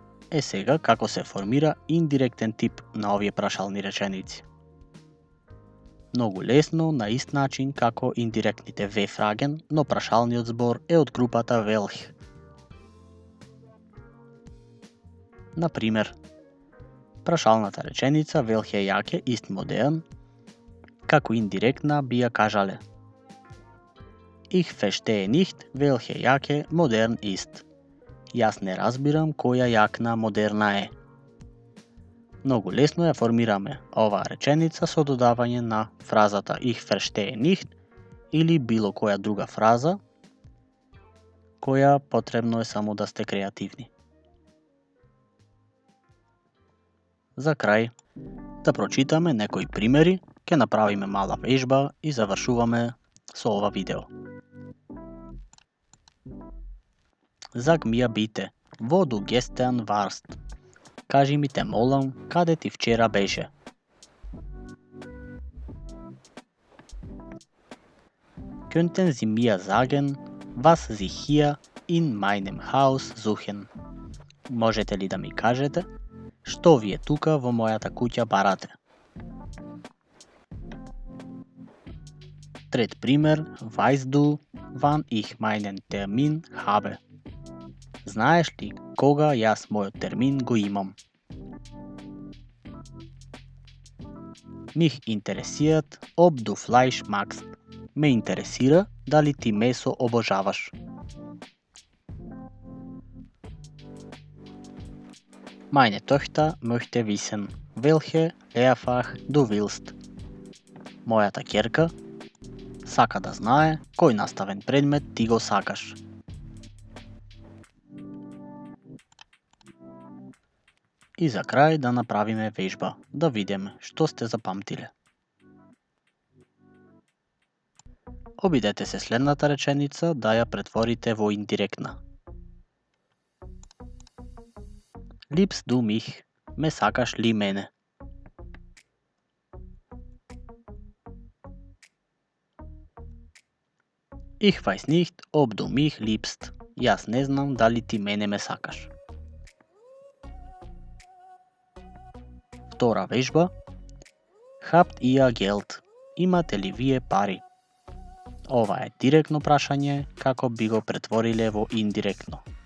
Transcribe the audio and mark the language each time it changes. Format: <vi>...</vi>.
<mk>Е сега како се формира индиректен тип на овие прашални реченици. Многу лесно, на ист начин како индиректните V-Fragen, но прашалниот збор е од групата welche.</mk> <de>Например, прашалната реченица welche Jacke ist modern, како индиректна би ја кажале Ich verstehe nicht, welche Jacke modern ist.</de> <mk>Јас не разбирам која јакна модерна е. Многу лесно ја формираме оваа реченица со додавање на фразата</mk> <de>Ich verstehe nicht</de> <mk>или било која друга фраза, која потребно е само да сте креативни. За крај, да прочитаме некои примери, ќе направиме мала вежба и завршуваме со ова видео.</mk> <de>Sag mir bitte, wo du gestern warst.</de> <mk>Кажи ми те молам, каде ти вчера беше?</mk> <de>Könnten Sie mir sagen, was Sie hier in meinem Haus suchen?</de> <mk>Можете ли да ми кажете Што вие тука во мојата куќа барате? Трет пример,</mk> <de>weißt du, wann ich meinen Termin habe?</de> <mk>Знаеш ли кога јас мојот термин го имам?</mk> <de>Mich interessiert, ob du Fleisch magst.</de> <mk>Ме интересира дали ти месо обожаваш.</mk> <de>Meine Tochter möchte wissen, welche Lehrfach du willst.</de> <mk>Мојата ќерка сака да знае кој наставен предмет ти го сакаш. И за крај да направиме вежба, да видиме што сте запамтиле. Обидете се следната реченица да ја претворите во индиректна.</mk> <de>Liebst du mich?</de> <mk>Ме сакаш ли мене?</mk> <de>Ich weiß nicht, ob du mich liebst.</de> <mk>Јас не знам дали ти мене ме сакаш. Втора вежба.</mk> <de>Habt ihr Geld?</de> <mk>Имате ли вие пари? Ова е директно прашање, како би го претвориле во индиректно.</mk>